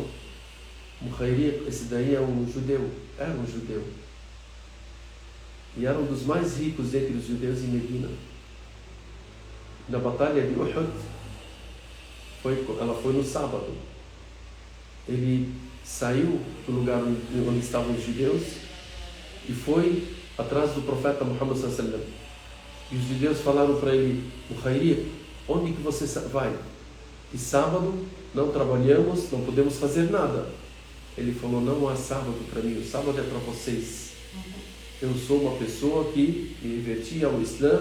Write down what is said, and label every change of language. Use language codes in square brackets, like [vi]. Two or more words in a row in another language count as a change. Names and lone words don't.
[pt] Mukhayriq, esse daí era um judeu. E era um dos mais ricos entre os judeus em Medina. Na batalha de Uhud, ela foi no sábado. Ele saiu do lugar onde estavam os judeus e foi atrás do profeta Muhammad [ar] صلى الله عليه وسلم. [pt] E os judeus falaram para ele: Mukhayriq, onde que você vai? E sábado não trabalhamos, não podemos fazer nada. Ele falou: não há sábado para mim, o sábado é para vocês. Eu sou uma pessoa que me reverti ao Islã.